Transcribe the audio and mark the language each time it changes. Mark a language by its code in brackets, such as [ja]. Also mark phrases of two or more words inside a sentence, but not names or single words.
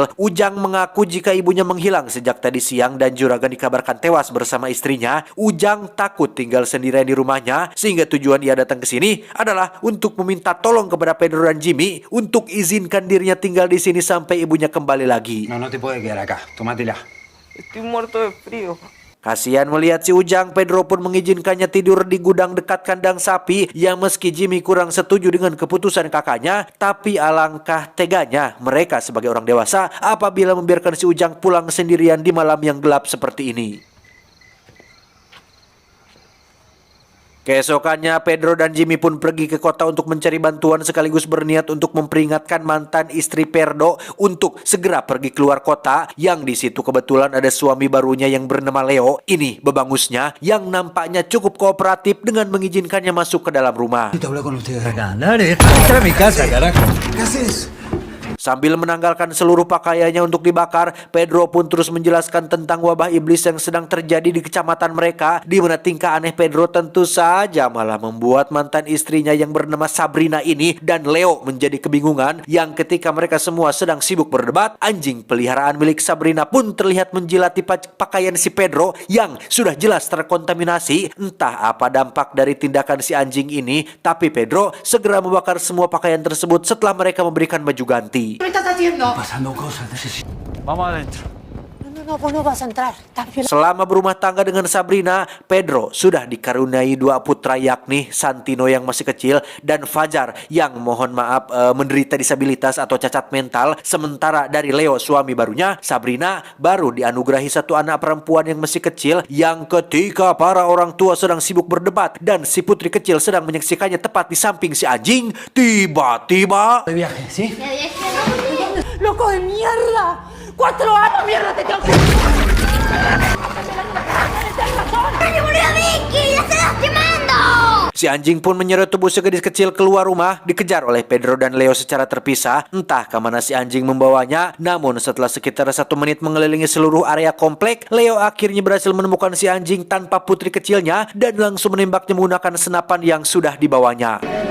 [id] Ujang mengaku jika ibunya menghilang sejak tadi siang dan juragan dikabarkan tewas bersama istrinya. Ujang takut tinggal sendirian di rumahnya, sehingga tujuan ia datang ke sini adalah untuk meminta tolong kepada Pedro dan Jimmy untuk izinkan dirinya tinggal di sini sampai ibunya kembali lagi. [es] No, no te puedes quedar acá. Tómatela. Estoy muerto de frío. [id] Kasihan melihat si Ujang, Pedro pun mengizinkannya tidur di gudang dekat kandang sapi. Yang meski Jimmy kurang setuju dengan keputusan kakaknya, tapi alangkah teganya mereka sebagai orang dewasa apabila membiarkan si Ujang pulang sendirian di malam yang gelap seperti ini. Keesokannya, Pedro dan Jimmy pun pergi ke kota untuk mencari bantuan sekaligus berniat untuk memperingatkan mantan istri Pedro untuk segera pergi keluar kota. Yang di situ kebetulan ada suami barunya yang bernama Leo. Ini bebangusnya yang nampaknya cukup kooperatif dengan mengizinkannya masuk ke dalam rumah. [es] Te hablo con ustedes acá. Dale, entra a mi casa, carajo. ¿Qué haces? [id] Sambil menanggalkan seluruh pakaiannya untuk dibakar, Pedro pun terus menjelaskan tentang wabah iblis yang sedang terjadi di kecamatan mereka, di mana tingkah aneh Pedro tentu saja malah membuat mantan istrinya yang bernama Sabrina ini dan Leo menjadi kebingungan. Yang ketika mereka semua sedang sibuk berdebat, anjing peliharaan milik Sabrina pun terlihat menjilati pakaian si Pedro yang sudah jelas terkontaminasi. Entah apa dampak dari tindakan si anjing ini, tapi Pedro segera membakar semua pakaian tersebut setelah mereka memberikan baju ganti. [es] ¿Qué me estás haciendo? Pasando cosas, necesito. Vamos adentro. No, vos no vas a entrar. Estás violando. [id] Selama berumah tangga dengan Sabrina, Pedro sudah dikaruniai dua putra, yakni Santino yang masih kecil dan Fajar yang mohon maaf menderita disabilitas atau cacat mental. Sementara dari Leo suami barunya, Sabrina baru dianugerahi satu anak perempuan yang masih kecil. Yang ketika para orang tua sedang sibuk berdebat dan si putri kecil sedang menyaksikannya tepat di samping si anjing, tiba-tiba [es] De viaje, ¿sí? ¡Loco de mierda! ¡4 años, mierda, te tengo que... [id] Si anjing pun menyeret tubuh si gadis kecil keluar rumah, dikejar oleh Pedro dan Leo secara terpisah. Entah kemana si anjing membawanya, namun setelah sekitar 1 menit mengelilingi seluruh area komplek, Leo akhirnya berhasil menemukan si anjing tanpa putri kecilnya dan langsung menembaknya menggunakan senapan yang sudah dibawanya.